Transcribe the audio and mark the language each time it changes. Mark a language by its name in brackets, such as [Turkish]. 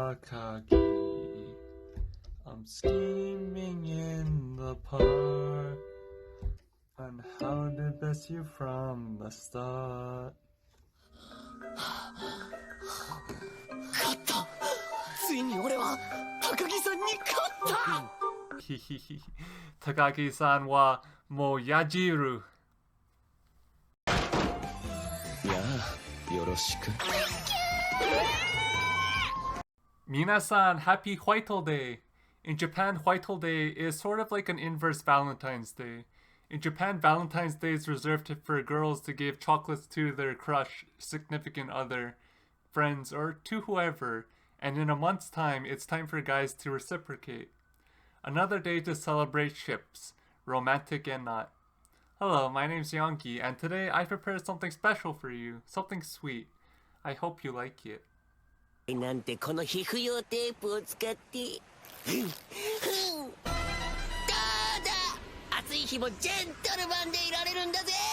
[English] Takagi, I'm scheming in the park on how to best you from the start. [Japanese] 勝った。ついに俺は高木さんに勝った。ひひひ。Takagi-san wa mo yajiru. やあ、よろしく。 [English] Minasan, happy Whitehall Day! In Japan, Whitehall Day is sort of like an inverse Valentine's Day. In Japan, Valentine's Day is reserved for girls to give chocolates to their crush, significant other, friends, or to whoever, and in a month's time, it's time for guys to reciprocate. Another day to celebrate ships, romantic and not. Hello, my name's Yonggi, and today I prepared something special for you, something sweet. I hope you like it. [Japanese] なんてこの皮膚用テープを使って。どうだ。暑い日もジェントルマンでいられるんだぜ。